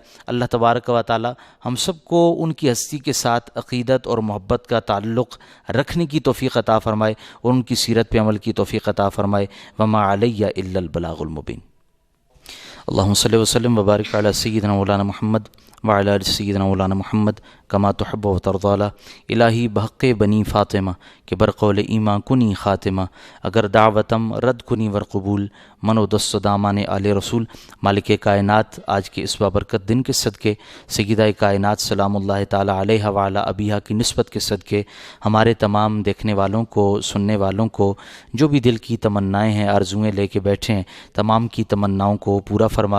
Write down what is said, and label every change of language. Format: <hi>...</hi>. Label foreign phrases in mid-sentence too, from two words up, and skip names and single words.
<ur>اللہ</ur> <ar>تبارک و تعالی</ar> <ur>ہم سب کو ان کی ہستی کے ساتھ عقیدت اور محبت کا تعلق رکھنے کی توفیق عطا فرمائے اور ان کی سیرت پہ عمل کی توفیق عطا فرمائے۔</ur> <ar>وما علیہ الا البلاغ المبین۔ اللہم صلی وسلم وبارک علی سیدنا مولانا محمد وعلی آل سیدنا مولانا محمد کما تحب و ترضی۔</ar> <fa>الہی بحق بنی فاطمہ کہ برقول ایمان کنی خاتمہ، اگر دعوتم رد کنی ور قبول، من و دست و دامان آل رسول۔</fa> <ur>مالک کائنات، آج کے اس بابرکت دن کے صدقے سیدہ کائنات</ur> <ar>سلام اللہ تعالی علیہ وعلی ابیہا</ar> <ur>کی نسبت کے صدقے ہمارے تمام دیکھنے والوں کو، سننے والوں کو جو بھی دل کی تمنائیں ہیں، آرزوئیں لے کے بیٹھے ہیں، تمام کی تمناؤں کو پورا فرما۔</ur>